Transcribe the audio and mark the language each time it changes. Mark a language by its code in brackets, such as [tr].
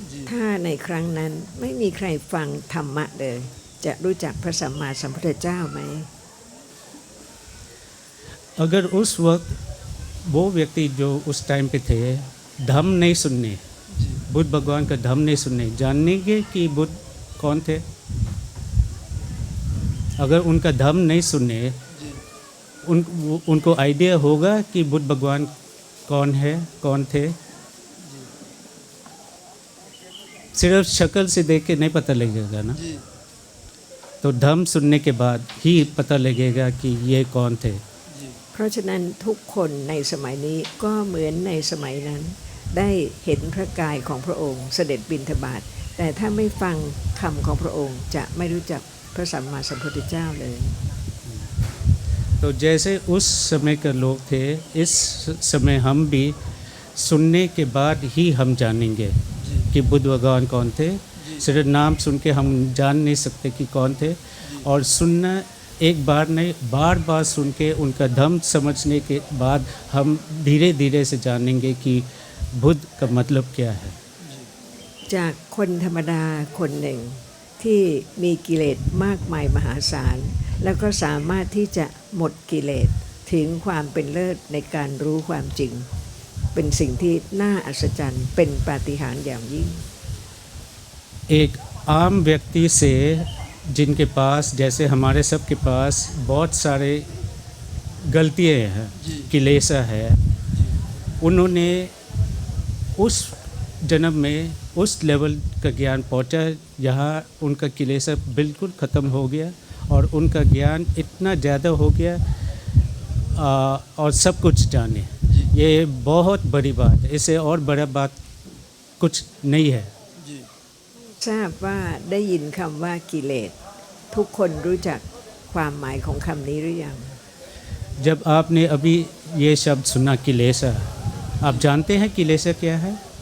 [th] ถ้าในครั้งนั้นไม่มีใครฟังธรรมะเลยจะรู้จักพระสัมมาสัมพุทธเจ้าไหม [hi] अगर उस वक्त वो व्यक्ति जो उस टाइम पे थे धम्म नहीं सुनने बुद्ध भगवान का धम्म नहीं सुनने जानेंगे कि बुद्ध कौन थे अगर उनका धम्म नहीं सुनने उनको आइडिया होगा कि बुद्ध भगवान कौन है कौन थे सिर्फ शक्ल से देख के नहीं पता लगेगा ना तो धम्म सुनने के बाद ही पता लगेगा कि ये कौन थे [th] เพราะฉะนั้นทุกคนในสมัยนี้ก็เหมือนในสมัยนั้นได้เห็นพระกายของพระองค์เสด็จบิณฑบาตแต่ถ้าไม่ฟังคำของพระองค์จะไม่รู้จักพระสัมมาสัมพุทธเจ้าเลย [hi] तो जैसे उस समय के लोग थे इस समय हम भी सुनने के बाद ही हम जानेंगे कि बुद्ध भगवान कौन थे सिर्फ नाम सुन के हम जान नहीं सकते कि कौन थे और सुनना एक बार नहीं बार बार सुन के उनका धम्म समझने के बाद हम धीरे धीरे से जानेंगे कि बुद्ध का मतलब क्या है [th] จากคนธรรมดาคนหนึ่งที่มีกิเลสมากมายมหาศาลแล้วก็สามารถที่จะหมดกิเลสถึงความเป็นเลิศในการรู้ความจริงเป็นสิ่งที่น่าอัศจรรย์เป็นปาฏิหาริย์อย่างยิ่ง [hi] एक आम व्यक्ति से जिनके पास जैसे हमारे सब के पास बहुत सारे गलतियाँ हैं किलेसा है उन्होंने उस जन्म में उस लेवल का ज्ञान पहुँचा यहाँ उनका किलेसा बिल्कुल ख़त्म हो गया और उनका ज्ञान इतना ज़्यादा हो गया और सब कुछ जाने ये बहुत बड़ी बात है इससे और बड़ा बात कुछ नहीं है [th] ทราบว่าได้ยินคำว่ากิเลสทุกคนรู้จักความหมายของคำนี้หรือยัง [hi] जब आपने अभी ये शब्द सुना किलेसा आप जानते हैं किलेसा क्या है